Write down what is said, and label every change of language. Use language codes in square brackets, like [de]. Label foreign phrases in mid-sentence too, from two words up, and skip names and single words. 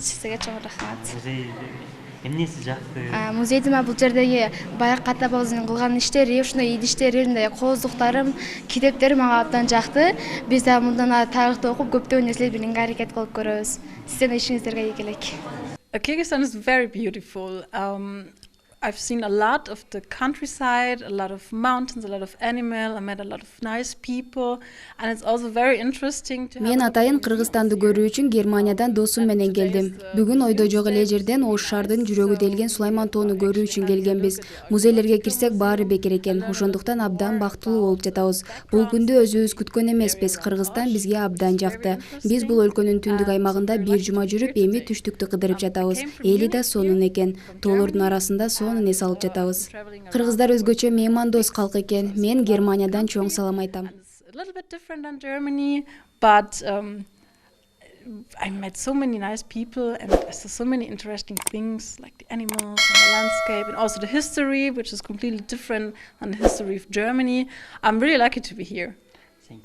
[ky] Сизге чоң рахмат. Эмнеси жакты? Музейде бул жердеги баягы ата бабабыздын кылган иштери, ушундай иди иштери, мындай кооздуктарым, китептери мага абдан жакты. Биз да мындан ары тарыхты окуп көптөгөн нерселерди билүүгө аракет кылып көрөбүз. Сиздердин ишиңиздерге ийгилик. [en] Kyrgyzstan is very beautiful. I've seen a lot of the countryside, a lot of mountains, a lot of animal. I met a lot of nice people, and it's also very interesting to. [ky] Мен атайын Кыргызстанды көрүү үчүн Германиядан досум менен келдим. Бүгүн ойдо жок эле жерден Ош шаардын жүрөгү делген Сулайман тоону көрүү үчүн келгенбиз. Музейлерге кирсек баары бекер экен. Ошондуктан абдан бактылуу болуп жатабыз. Бул күндү өзүбүз күткөн эмеспиз. Кыргызстан бизге абдан жакты. Биз бул өлкөнүн түндүк аймагында бир жума жүрүп, эми түштүктү кыдырып жатабыз. Эли да сонун экен. Тоолордун арасында сонун эс алып жатабыз. Кыргыздар өзгөчө меймандос калк экен. Мен Германиядан чоң салам айтам. [en] A little bit different than Germany, but I met so many nice people and I saw so many interesting things like the animals and the landscape and also the history, which is completely different than the history of Germany. I'm really lucky to be here.